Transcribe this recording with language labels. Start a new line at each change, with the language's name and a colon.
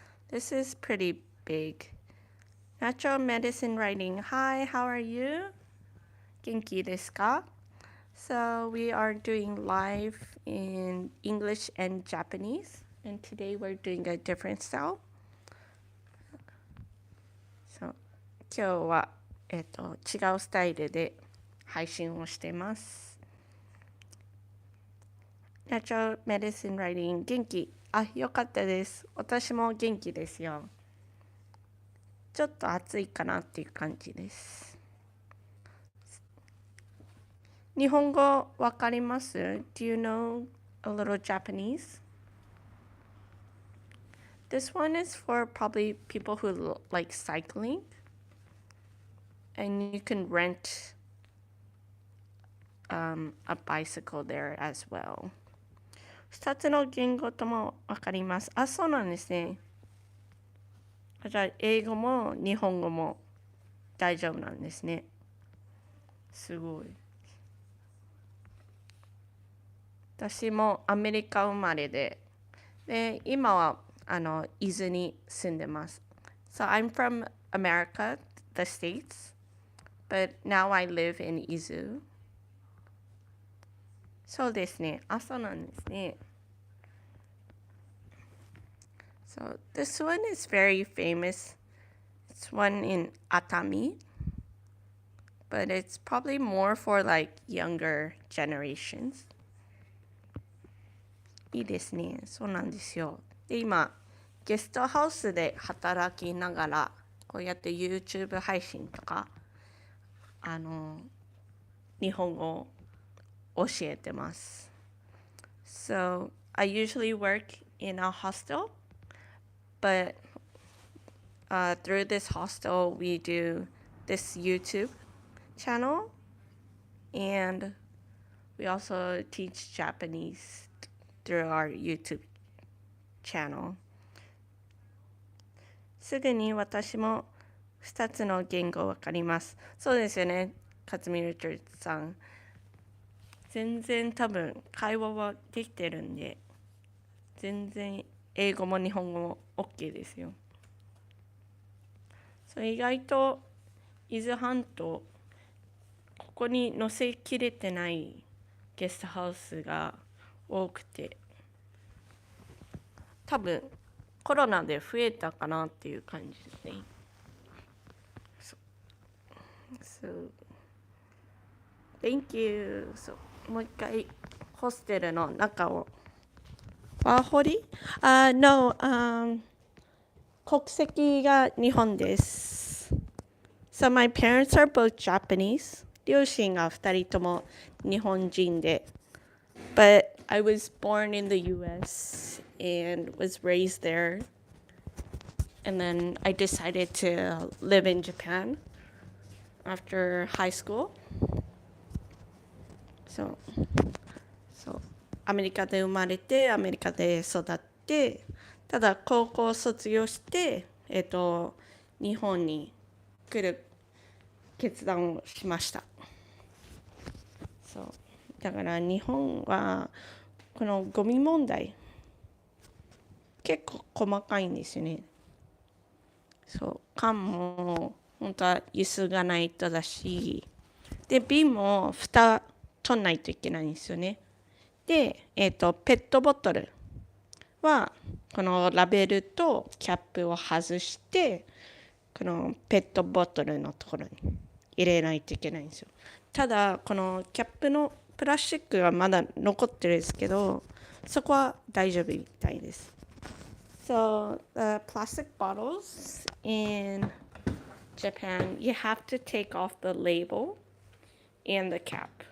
English: This is pretty big. Natural medicine writing. Hi, how are you?
Japanese: 元気ですか?
English: So we are doing live in English and Japanese. And today we're doing a different style.
Japanese: So 今日は、違うスタイルで配信をしてます。 Natural medicine writing 元気。あ、よかったです。私も元気ですよ。ちょっと暑いかなっていう感じです。日本語わかります？
English: Do you know a little Japanese? This one is for probably people who like cycling. And you can rent a bicycle there as well.
Japanese: 2つの言語ともわかります。あ、そうなんですね。じゃあ、英語も日本語も大丈夫なんですね。すごい。私もアメリカ生まれで、今は伊豆に住んでます。
English: So I'm from America, the States, but now I live in 伊豆。
Japanese: そうですね。あ、そうなんですね。
English: So this one is very famous. It's one in Atami, but it's probably more for like younger generations.
Japanese: いいですね。そうなんですよ。で、今、ゲストハウスで働きながら、こうやって YouTube 配信とか、日本語を教えてます。
English: So, I usually work in a hostel, but through this hostel, we do this YouTube channel, and we also teach Japanese through our YouTube channel.
Japanese: すぐに私も2つの言語わかります。そうですよね、勝見リチャーズさん。全然多分会話はできてるんで、全然英語も日本語も OK ですよ。意外と伊豆半島、ここに載せきれてないゲストハウスが多くて、多分コロナで増えたかなっていう感じですね。
English: So, thank you.
Japanese: So, もう一回ホステルの中を。ワーホリ？No, 国籍が日本です。
English: So my parents are both Japanese.
Japanese: 両親が2人とも日本人で。
English: But I was born in the US and was raised there. And then I decided to live in Japan after high school.
Japanese: So, アメリカで生まれて、アメリカで育って、ただ高校を卒業して、日本に来る決断をしました。そうだから日本はこのゴミ問題結構細かいんですよね。そう缶も本当はゆすがないとだし、で瓶も蓋取んないといけないんですよね。で、ペットボトルはこのラベルとキャップを外してこのペットボトルのところに入れないといけないんですよ。ただこのキャップのプラスチックがまだ残ってるんですけど、そこは大丈夫みたいです。
English: So the plastic bottles in Japan, you have to take off the label and the cap.